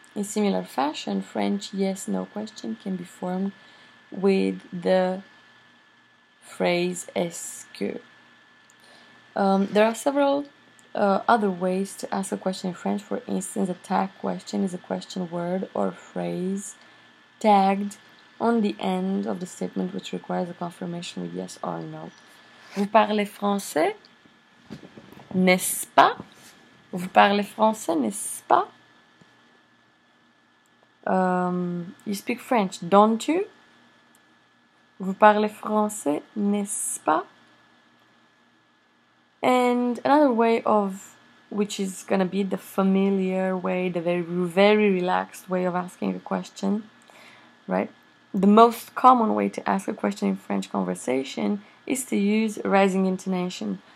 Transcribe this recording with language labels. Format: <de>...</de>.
<en>In similar fashion, French yes-no question can be formed with the phrase est-ce que. There are several other ways to ask a question in French. For instance, a tag question is a question word or phrase tagged on the end of the statement which requires a confirmation with yes or no.</en> <fr>Vous parlez français, n'est-ce pas? Vous parlez français, n'est-ce pas?</fr> <en>You speak French, don't you?</en> <fr>Vous parlez français, n'est-ce pas?</fr> <en>And another way of, which is gonna be the familiar way, the very relaxed way of asking a question, right? The most common way to ask a question in French conversation is to use rising intonation.</en>